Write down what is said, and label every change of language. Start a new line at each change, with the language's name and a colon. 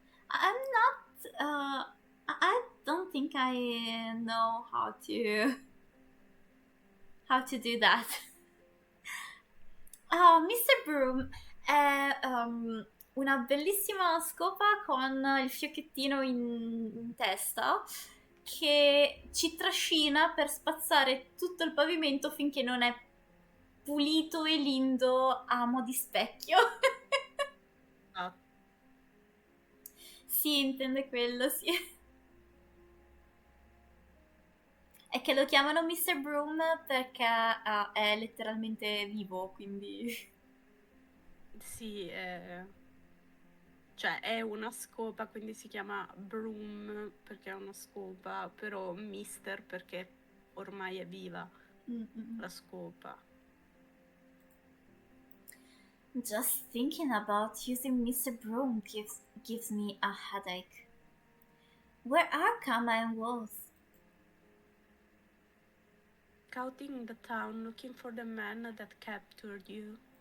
English: I'm not. I don't think I know how to do that. Mr.
Italian: Broom è una bellissima scopa con il fiocchettino in testa che ci trascina per spazzare tutto il pavimento finché non è pulito e lindo a mo' di specchio. Sì, intende quello, sì. È che lo chiamano Mr. Broom perché è letteralmente vivo, quindi... Sì, cioè è una scopa, quindi si chiama Broom perché è una scopa, però Mister perché ormai è viva Mm-mm. la scopa.
English: Just thinking about using Mr. Broom gives me a headache. Where are Kama and Wolf? Scouting the town looking for the man that captured you.